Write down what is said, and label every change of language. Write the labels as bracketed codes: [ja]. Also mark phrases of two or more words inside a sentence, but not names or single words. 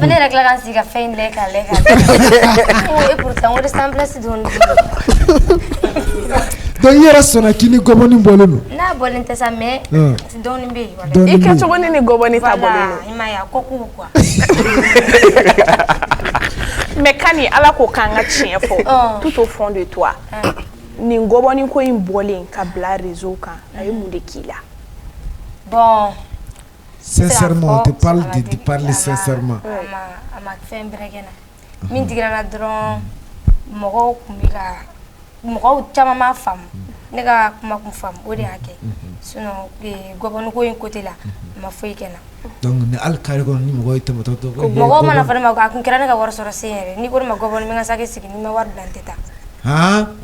[bm] ko ne yɛrɛ tila ka sigi ka fɛn lɛ ka lɛ ka [fr] et pourtant [bm] o ressemblance dɔɔni donc i yɛrɛ sɔnna k'i ni gɔbɔni bɔlen don n'a bɔlen tɛ sa mais dɔɔni bɛ yen wallahi i kɛ cogo ni ni gɔbɔni ta bɔlen i m'a ye a ko k'u quoi mais kani ala ko k'an ka tiɲɛ fɔ [fr] tout au fond de toi [bm] nin gɔbɔni ko in bɔlen ka bila réseau kan a ye mun de k'i la bon [fr] sincèrement on te parle de parler sincèrement [bm] a ma fɛn bɛrɛ kɛ na min digira la dɔrɔn mɔgɔw kun bɛ ka mɔgɔw caman m'a faamu ne ka kuma kun faamu o de y'a kɛ sinon gɔbɔni ko in côté la a ma foyi kɛ na donc ni hali carré kɔnɔ ni mɔgɔw ye tɛmɛtɔ to mɔgɔw mana fɔ ne ma a kun kɛra ne ka wari sɔrɔ sen yɛrɛ n'i ko ne ma gɔbɔni n bɛ n ka saki sigi ni n ma wari bila n tɛ taa